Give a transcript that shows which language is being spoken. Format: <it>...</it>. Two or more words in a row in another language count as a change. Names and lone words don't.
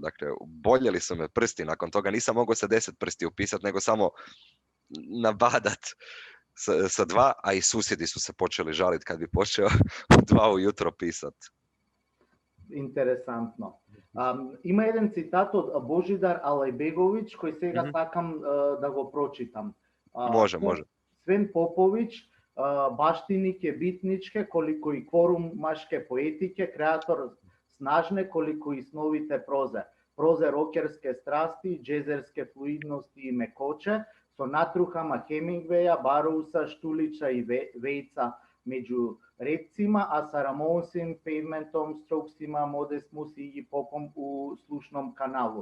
<hr>Dakle, boljeli su me prsti nakon toga. Nisam mogao sa 10 prsti upisati, nego samo nabadat sa 2, a i susjedi su se počeli žaliti kad bi počeo u 2 ujutro pisati. Interesantno. Ima jedan citat od Božidar Alajbegović koji</hr> <mk>сега сакам да го прочитам.</mk> <hr>Može. Sven Popović, baštinike bitničke, koliko i kvorum maške poetike, kreator snažne, koliko i snovite proze rokerske strasti, džezerske fluidnosti i mekoće, so natruhama Hemingwaya, Barousa, Štulića i Vejca među redcima, a sa Ramonsim, Pavementom, Strokesima, Modestmus i Popom u slušnom kanalu.</hr>